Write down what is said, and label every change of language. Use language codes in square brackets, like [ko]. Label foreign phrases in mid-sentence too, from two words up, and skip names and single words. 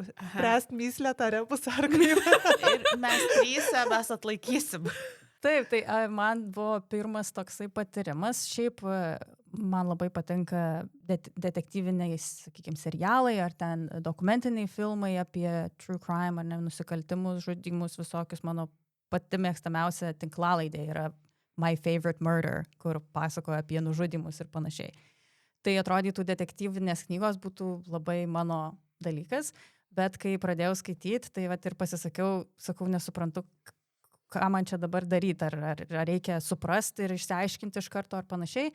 [lt] Spręst myslę, tą rebus ar kaip. Ir mes 3 mes atlaikysim. Taip, tai man buvo pirmas toksai patyrimas. Šiaip man labai patinka detektyviniai, sakykime, serialai ar ten dokumentiniai filmai apie [en] true crime [lt] ar nusikaltimus, žudymus, visokius. Mano pati mėgstamiausia tinklalaidė yra My Favorite Murder, kur pasakoja apie nužudymus ir panašiai. Tai atrodytų detektyvinės knygos būtų labai mano dalykas, bet kai pradėjau skaityti, tai vat ir pasisakiau, nesuprantu, ką man čia dabar daryti, ar reikia suprasti ir išsiaiškinti iš karto ar panašiai.